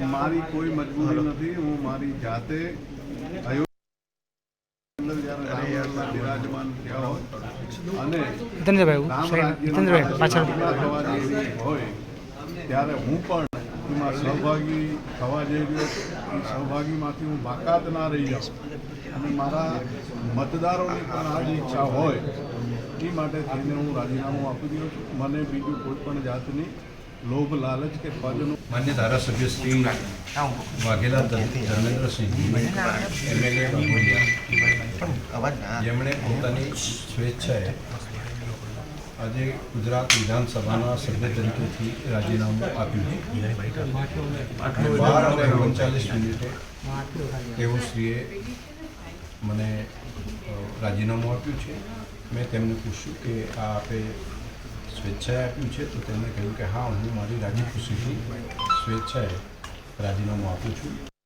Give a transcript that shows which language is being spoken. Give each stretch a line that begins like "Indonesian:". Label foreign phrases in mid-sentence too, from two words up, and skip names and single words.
Gujarati: મારી કોઈ મજબૂરી નહીં, હું મારી જાતે વિરાજમાન થયા ત્યારે હું પણ એમાં સહભાગી થવા જઈ રહ્યો છું। સહભાગીમાંથી હું બાકાત ના રહી જાઉં અને મારા મતદારોની પણ આ જ ઇચ્છા હોય એ માટે થઈને હું રાજીનામું આપી દઉં છું। મને બીજું કોઈ પણ જાતની લોભ લાલચ કે પદનું માન્ય ધારાસભ્ય શ્રી વાઘેલા ધર્મેન્દ્રસિંહ એમએલએ વાઘોડિયા જેમણે પોતાની સ્વેચ્છાએ આજ ગુજરાત વિધાનસભા સભ્ય તરીકે રાજીનામું આપ્યું। 12:39 મિનિટે તેઓ શ્રીએ મને રાજીનામું આપ્યું છે। મેં તેમને પૂછ્યું કે આ આપે સ્વેચ્છાએ આપ્યું છે, તો તેમણે કહ્યું કે હા, હું મારી રાજી ખુશીથી સ્વેચ્છાએ રાજીનામું આપું છું।